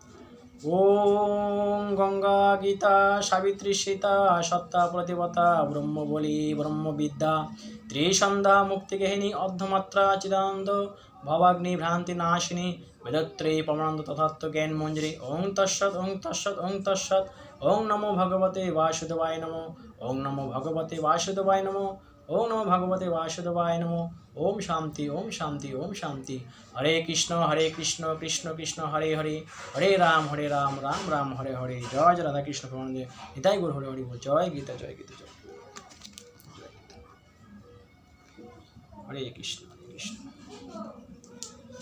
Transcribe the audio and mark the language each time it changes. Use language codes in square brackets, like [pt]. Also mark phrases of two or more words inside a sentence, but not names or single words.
[sa] ওম গঙ্গা গীতা সাবিত্রী সীতা সত্তা প্রতিপতা ব্রহ্ম বলি ব্রহ্মবিদ্যা ত্রিসন্ধ্যা মুক্তিগেহিনী অর্ধমাত্রা চিদানন্দ ভবাগ্নি ভ্রান্তি নাশিনী বেদত্রয়ী পরমানন্দ তথাত্ম জ্ঞান মঞ্জরি। ওং তৎসৎ ওং তৎসৎ ওং তৎসৎ। ওং নমো ভগবতে বাসুদেবায় নমো। ওং নমো ভগবতে বাসুদেবায় নমো। ওং নমো ভগবতে বাসুদেবায় নমো। ওম শান্তি ওম শান্তি ওম শান্তি। হরে কৃষ্ণ কৃষ্ণ কৃষ্ণ হরে হরে, হরে রাম রাম রাম হরে হরে। [bn] জয় জয় রাধা কৃষ্ণ প্রেমানন্দে নিতাই গৌর হরি হরি বল। জয় গীতা জয় গীতা জয়। [sa] হরে কৃষ্ণ কৃষ্ণ।